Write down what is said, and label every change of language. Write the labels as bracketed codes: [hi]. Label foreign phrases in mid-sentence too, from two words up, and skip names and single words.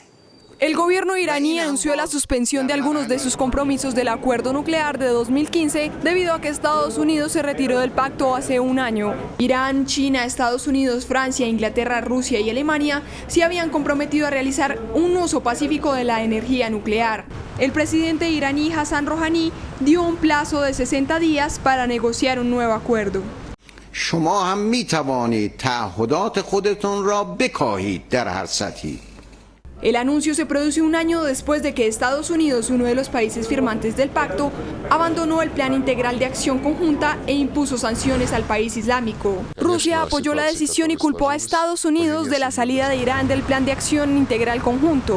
[es] El gobierno iraní anunció la suspensión de algunos de sus compromisos del acuerdo nuclear de 2015 debido a que Estados Unidos se retiró del pacto hace un año. Irán, China, Estados Unidos, Francia, Inglaterra, Rusia y Alemania se habían comprometido a realizar un uso pacífico de la energía nuclear. El presidente iraní Hassan Rouhani dio un plazo de 60 días para negociar un nuevo acuerdo. [fa] شما هم می‌توانید تعهدات خودتون را بکاهید در هر سطحی. [es] El anuncio se produce un año después de que Estados Unidos, uno de los países firmantes del pacto, abandonó el Plan Integral de Acción Conjunta e impuso sanciones al país islámico. Rusia apoyó la decisión y culpó a Estados Unidos de la salida de Irán del Plan de Acción Integral Conjunto.